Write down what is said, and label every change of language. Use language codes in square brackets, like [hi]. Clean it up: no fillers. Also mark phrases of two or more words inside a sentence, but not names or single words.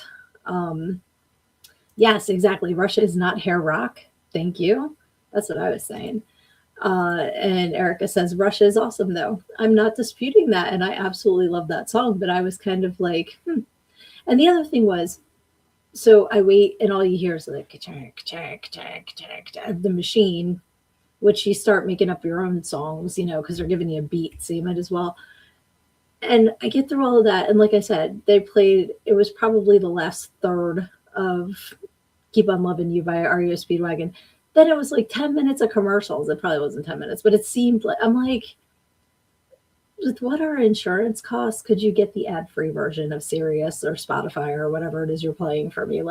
[en] Um, yes, exactly. Russia is not hair rock. Thank you. That's what I was saying. And Erica says, Russia is awesome, though. I'm not disputing that. And I absolutely love that song. But I was kind of like, hmm. And the other thing was, so I wait, and all you hear is like, ka-chang, ka-chang, ka-chang, ka-chang, ka-chang, the machine, which you start making up your own songs, because they're giving you a beat. So you might as well. And I get through all of that. And like I said, they played, it was probably the last third of Keep on Loving You by REO Speedwagon. Then it was like 10 minutes of commercials. It probably wasn't 10 minutes, but it seemed like, I'm like, with what our insurance costs, could you get the ad free version of Sirius or Spotify or whatever it is you're playing for me?